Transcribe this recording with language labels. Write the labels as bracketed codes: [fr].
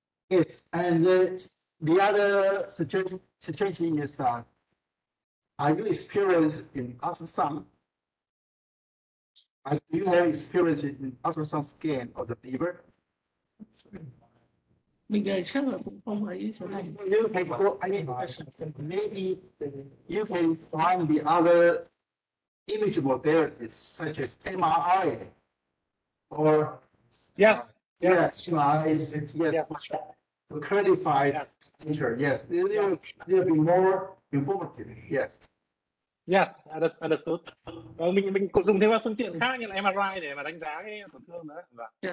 [en] Yes, and the other situation is, are you experienced in ultrasound? Do you have experience in ultrasound scan of the liver? [vi] Mình chắc là cũng không ấy chỗ này. [en] You can go, maybe you can find the other image modalities such as MRI or MRI is to clarify picture. Yes, they'll be more informative. Yes. Yes, understood. [vi] Mình cũng dùng thêm các phương tiện khác như là MRI để mà đánh giá cái tổn thương đó.